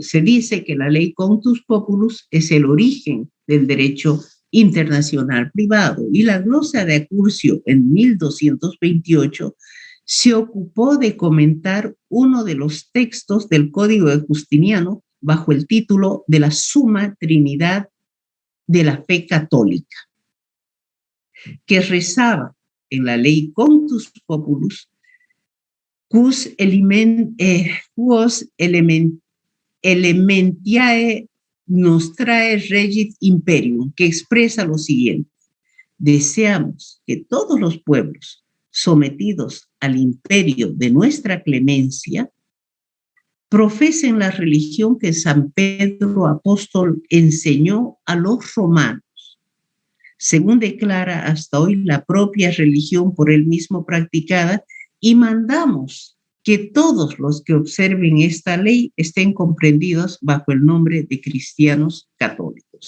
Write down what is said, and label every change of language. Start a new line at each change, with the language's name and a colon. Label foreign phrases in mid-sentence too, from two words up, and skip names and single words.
Spanish: Se dice que la ley Contus Populus es el origen del derecho internacional privado y la glosa de Accurcio en 1228 se ocupó de comentar uno de los textos del Código de Justiniano bajo el título de la Suma Trinidad de la Fe Católica, que rezaba en la ley Contus Populus quos
Latin: elementiae nostrae regit imperium,
Spanish: que expresa lo siguiente: deseamos que todos los pueblos sometidos al imperio de nuestra clemencia profesen la religión que San Pedro Apóstol enseñó a los romanos, según declara hasta hoy la propia religión por él mismo practicada, y mandamos que todos los que observen esta ley estén comprendidos bajo el nombre de cristianos católicos.